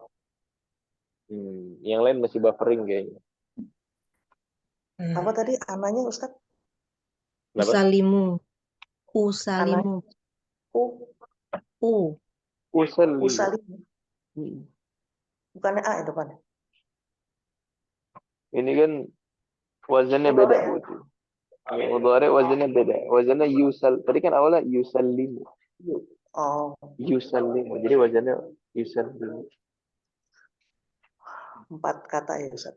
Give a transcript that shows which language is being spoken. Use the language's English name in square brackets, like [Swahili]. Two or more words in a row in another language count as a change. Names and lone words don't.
[Indonesian] Yang lain masih buffering kayaknya. Apa tadi ananya Ustaz? [Arabic] Usalimu. Usalimu. Usallimu. [Indonesian] Usalim. Bukannya A ya depannya. Ini kan wazannya beda, Bu. Yang mudhari wazannya beda. Wazannya yusal. Tadi kan awalnya yusallimu. Oh, [Arabic] Yusallimu. [Indonesian] Jadi wazannya yusallimu. 4 kata ya Ustaz.